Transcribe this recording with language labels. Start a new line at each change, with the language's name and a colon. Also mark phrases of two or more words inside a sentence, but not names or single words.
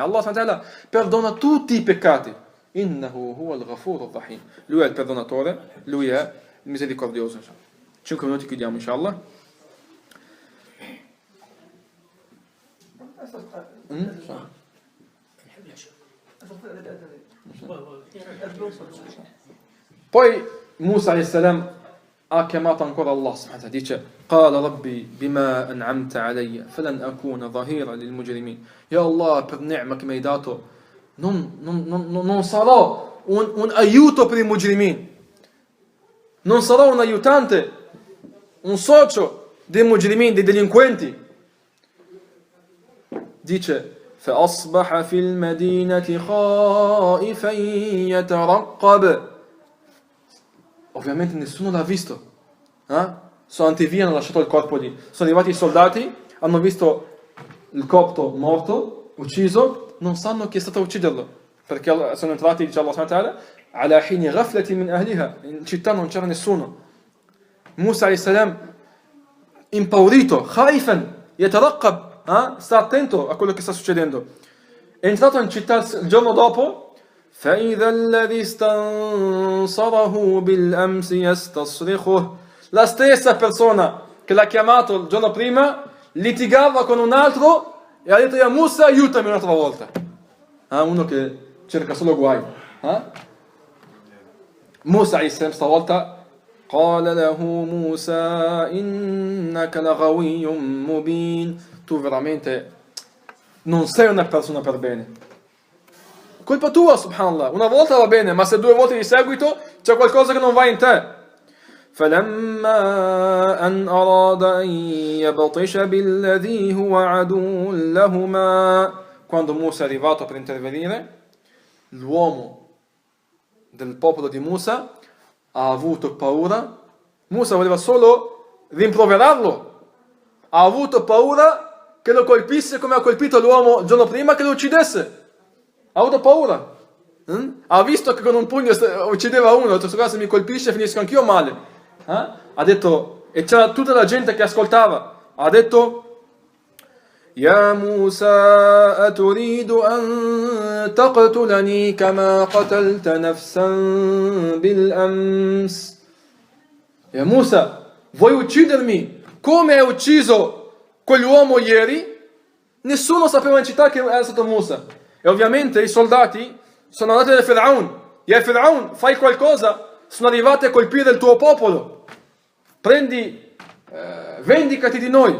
Arabic: الله سبحانه وتعالى
Italian: perdona tutti i peccati.
Arabic: إنه هو الغفور الرحيم.
Italian: Lui è il perdonatore, lui è il misericordioso. 5 minuti chiudiamo inshallah.
Arabic: Poi Musa عليه السلام
Italian: ha chiamato ancora
Arabic: الله سبحانه وتعالى, dice قال رب بما أنعمت علي فلن أكون ظهيرا للمجرمين. يا الله,
Italian: per ni'ma che mi hai dato non sarò un aiuto per i mujrimin, non sarò un aiutante, un socio dei mujrimin, dei delinquenti.
Arabic: Dice فأصبح في المدينة خائفا يترقب.
Italian: Ovviamente nessuno l'ha visto. Sono andati via, hanno lasciato il corpo lì. Sono arrivati i soldati, hanno visto il copto morto, ucciso, non sanno chi è stato a ucciderlo. Perché sono entrati,
Arabic: dice الله سبحانه وتعالى, على حين غفلة من أهلها.
Italian: In città non c'era nessuno.
Arabic: Musa عليه السلام, impaurito, خائفا يترقب,
Italian: sta attento a quello che sta succedendo. È entrato in città il giorno dopo.
Arabic: فإذا الذي استنصره بالأمس يستصرخه.
Italian: La stessa persona che l'ha chiamato il giorno prima litigava con un altro e ha detto ya Musa, aiutami un'altra volta. Uno che cerca solo guai.
Arabic: Musa عليه السلام stavolta قال له موسى إنك لغوي مبين.
Italian: Tu veramente non sei una persona per bene. Colpa tua, subhanallah. Una volta va bene, ma se 2 volte di seguito c'è qualcosa che non va in te.
Arabic: فَلَمَّا أَنْ أَرَادَ أَنْ يَبْطِشَ بِالَّذِي هُوَ عَدُوٌّ لَهُمَا.
Italian: Quando Musa è arrivato per intervenire, l'uomo del popolo di Musa ha avuto paura. Musa voleva solo rimproverarlo. Ha avuto paura che lo colpisse come ha colpito l'uomo il giorno prima, che lo uccidesse. Ha avuto paura. Ha visto che con un pugno uccideva uno, ha detto se mi colpisce finisco anch'io male. Ha detto, e c'era tutta la gente che ascoltava, ha detto
Arabic: يا موسى أتريد أن تقتلني كما قتلت نفسا بالأمس يا موسى
Italian: vuoi uccidermi come hai ucciso quell'uomo ieri? Nessuno sapeva in città che era stato Musa e ovviamente i soldati sono andati da Firaun e Firaun fai qualcosa, sono arrivati a colpire il tuo popolo, vendicati di noi.